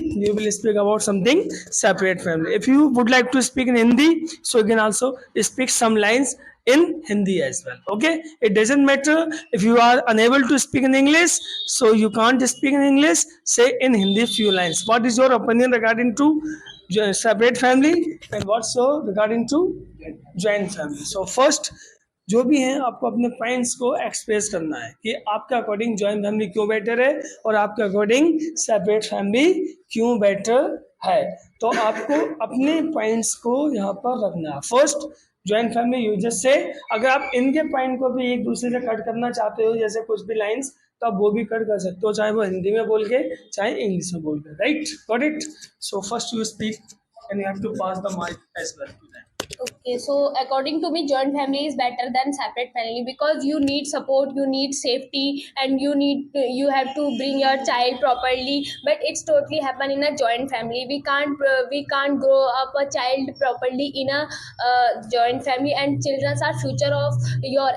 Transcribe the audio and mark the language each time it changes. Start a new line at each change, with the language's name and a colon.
English: You will speak about something separate family. If you would like to speak in Hindi, so you can also speak some lines in Hindi as well. Okay, it doesn't matter if you are unable to speak in English, so you can't speak in English. Say in Hindi few lines. What is your opinion regarding to separate family, and what's your regarding to joint family? So first,
Hindi: जो भी हैं आपको अपने points को express करना है कि आपके अकॉर्डिंग जॉइंट फैमिली क्यों बेटर है और आपके अकॉर्डिंग सेपरेट फैमिली क्यों बेटर है। तो आपको अपने पॉइंट्स को यहाँ पर रखना है। फर्स्ट, जॉइंट फैमिली यूजर्स से अगर आप इनके पॉइंट को भी एक दूसरे से कट करना चाहते हो, जैसे कुछ भी लाइंस, तो आप वो भी कट कर सकते हो, चाहे वो हिंदी में बोल के चाहे इंग्लिश में बोल के।
English: Right, got it. So first you speak and you have to pass the mic as well to them. Okay, so according to me, joint family is better than separate family because you need support, you need safety, and you have to bring your child properly. But it's totally happen in a joint family. We can't grow up a child properly in a joint family, and children are future of your.